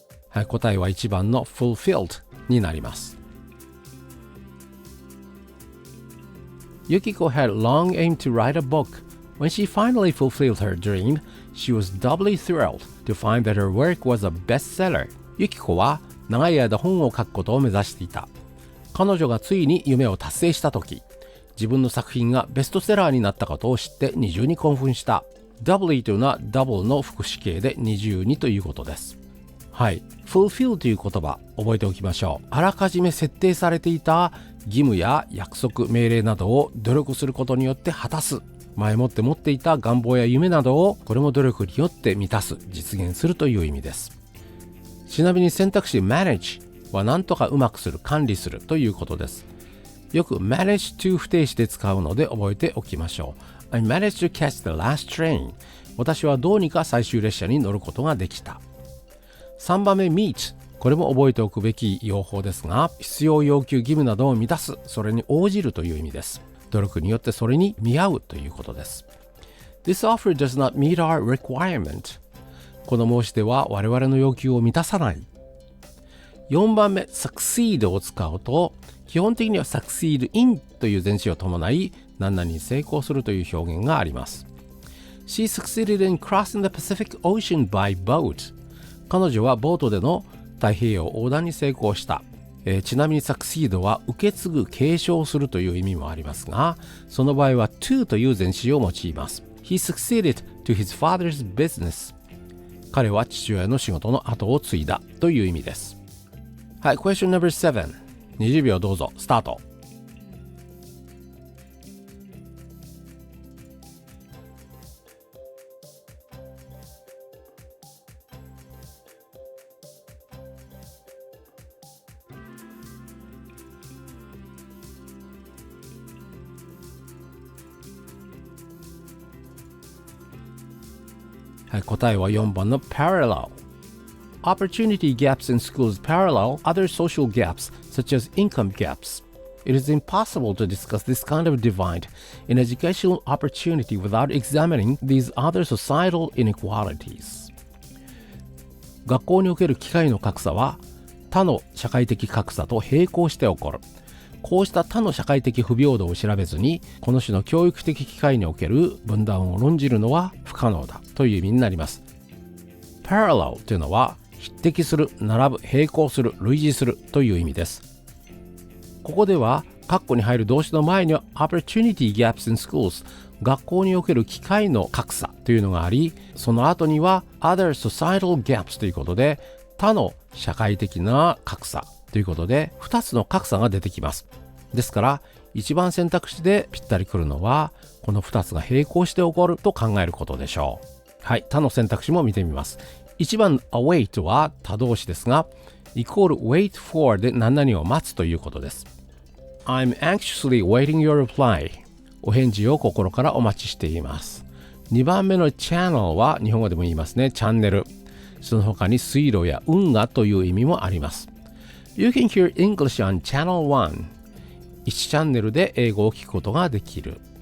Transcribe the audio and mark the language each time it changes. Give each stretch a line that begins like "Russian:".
Japanese: はい、答えは1番の fulfilled になります。
English: Yukiko had long aimed to write a book. When she finally fulfilled her dream, she was doubly thrilled to find that her work was a bestseller.
Japanese: ユキコは長い間本を書くことを目指していた。彼女がついに夢を達成したとき、自分の作品がベストセラーになったことを知って二重に興奮した。 doubly というのは double の複詞形で二重にということです。はい、fulfill という言葉覚えておきましょう。あらかじめ設定されていた義務や約束、命令などを努力することによって果たす。前もって持っていた願望や夢などをこれも努力によって満たす、実現するという意味です。ちなみに選択肢 manage は何とかうまくする、管理するということです。よく manage to 不定詞で使うので覚えておきましょう。
English: I managed to catch the last train。
Japanese: 私はどうにか最終列車に乗ることができた。3番目 meet、 これも覚えておくべき用法ですが、必要要求義務などを満たす、それに応じるという意味です。努力によってそれに見合うということです。
English: This offer does not meet our requirement。
Japanese: この申し出は我々の要求を満たさない。4番目 succeed を使うと、基本的には succeed in という前置詞を伴い何々に成功するという表現があります。
English: She succeeded in crossing the Pacific Ocean by boat。
Japanese: 彼女はボートでの太平洋横断に成功した。ちなみにサクシードは受け継ぐ、継承するという意味もありますが、その場合は to という前置詞を用います。
English: He succeeded to his father's business。
Japanese: 彼は父親の仕事の後を継いだという意味です。
English: はい、question number 7。
Japanese: 20秒どうぞ、スタート。はい、答えは4番の parallel。
English: Opportunity gaps in schools parallel other social gaps such as income gaps. It is impossible to discuss this kind of divide in educational opportunity without examining these other societal inequalities.
Japanese: 学校における機会の格差は他の社会的格差と並行して起こる。こうした他の社会的不平等を調べずに、この種の教育的機会における分断を論じるのは不可能だという意味になります。 Parallel というのは匹敵する、並ぶ、並行する、類似するという意味です。ここでは括弧に入る動詞の前には
English: Opportunity gaps in schools、
Japanese: 学校における機会の格差というのがあり、その後には
English: Other societal gaps
Japanese: ということで他の社会的な格差ということで2つの格差が出てきます。ですから一番選択肢でぴったりくるのはこの2つが並行して起こると考えることでしょう。はい、他の選択肢も見てみます。1番 await は他動詞ですが、イコール wait for で何々を待つということです。
English: I'm anxiously waiting your reply。
Japanese: お返事を心からお待ちしています。2番目の channel は日本語でも言いますね、チャンネル。その他に水路や運河という意味もあります。
English: You can hear English on Channel 1。
Japanese: 1チャンネルで英語を聞くことができる。